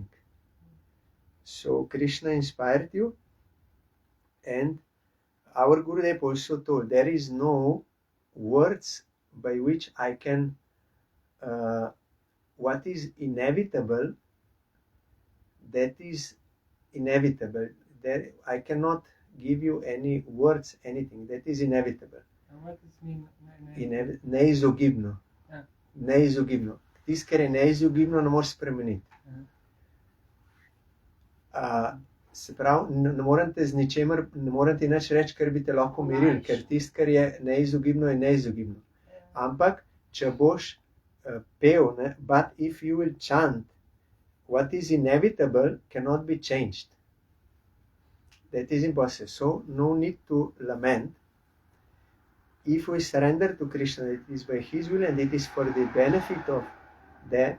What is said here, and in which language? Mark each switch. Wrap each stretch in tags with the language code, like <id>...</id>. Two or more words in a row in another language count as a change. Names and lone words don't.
<en>So Krishna inspired you, and our Gurudev also told there is no words by which I can what is inevitable, that is inevitable. There I cannot give you any words, anything that is inevitable. What does mean?</en> <sl>Neizogibno. Neizogibno. Tisto, kar je neizogibno, ne moreš spremeniti. Se pravi, ne morem ti z ničemer, ne morem ti nič reči, kar bi te lahko umiril, ker tisto, kar je neizogibno, je neizogibno. Ampak, če boš pel, ne,</sl> <en>but if you will chant, what is inevitable cannot be changed. That is impossible. So, no need to lament. If we surrender to Krishna, it is by His will and it is for the benefit of that.</en>